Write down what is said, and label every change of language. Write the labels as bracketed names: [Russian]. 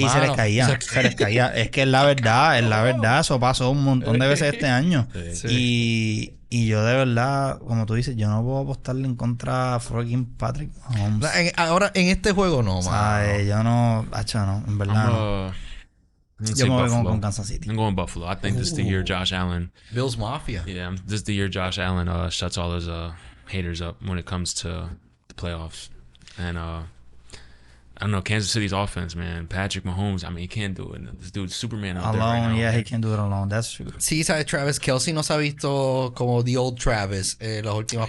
[Spanish] y se les caía. Es que es la verdad. Eso pasó un montón de veces este año. Sí. Y yo de verdad, como tú dices, yo no puedo apostarle en contra a fucking Patrick Mahomes. Ahora, en este juego no, man. Yo no, hacho, no, en verdad no. [English] I'm gonna [Spanish] Yo [English] take [Spanish] me voy [English] Buffalo. [Spanish] con Kansas City. [English] I'm going Buffalo. I think this is the year Josh Allen. Bills Mafia. Yeah, this is the year Josh Allen shuts all his haters up when it comes to the playoffs. And I don't know, Kansas City's offense, man. Patrick Mahomes, I mean, he can't do it. This dude's Superman out there right Alone, now. yeah, he can do it alone. That's true. [Spanish] Sí, sabe, Travis Kelce no se ha visto como [English] the old Travis [Spanish] las últimas